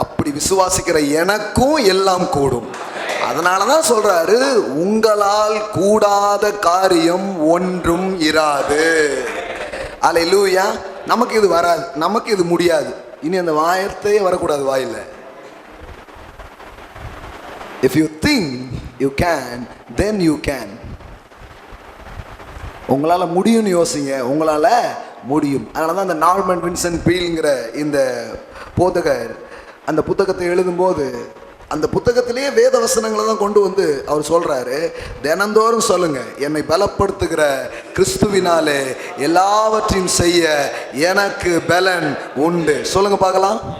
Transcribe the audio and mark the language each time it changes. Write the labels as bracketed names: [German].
[Tamil] அப்படி விசுவாசிக்கிற எனக்கும் எல்லாம் கூடும். அதனாலதான் சொல்றாரு, உங்களால் கூடாத காரியம் ஒன்றும் இராது. அல்லேலூயா. நமக்கு இது வராது, நமக்கு இது முடியாது, இனி அந்த வார்த்தையே வரக்கூடாது வாயில. [English] If you think you can, then you can. [Tamil] உங்களால முடியும்னு யோசிங்க, உங்களால முடியும். அதனால தான் அந்த நார்மன் வின்சென்ட் பீல்ங்கிற இந்த போதகர் அந்த புத்தகத்தை எழுதும்போது அந்த புத்தகத்திலேயே வேத வசனங்களை தான் கொண்டு வந்து அவர் சொல்றாரு, தினந்தோறும் சொல்லுங்க, என்னை பலப்படுத்துகிற கிறிஸ்துவினாலே எல்லாவற்றையும் செய்ய எனக்கு பலன் உண்டு. சொல்லுங்க பார்க்கலாம்.